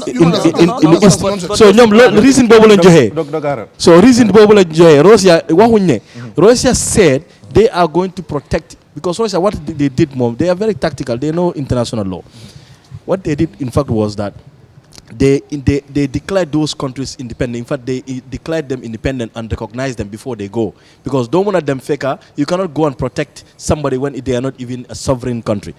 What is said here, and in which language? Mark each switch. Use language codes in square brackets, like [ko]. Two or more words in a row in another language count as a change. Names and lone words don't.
[en] So the reason [wo] boobu lañ joxe. So reason boobu lañ joxe Russia waxuñ ne. [en] Russia said they are going to protect because Russia what they did more they are very tactical. They know international law. What they did, in fact, was that they declared those countries independent. In fact, they declared them independent and recognized them before they go. Because don't want them faker, you cannot go and protect somebody when they are not even a sovereign country.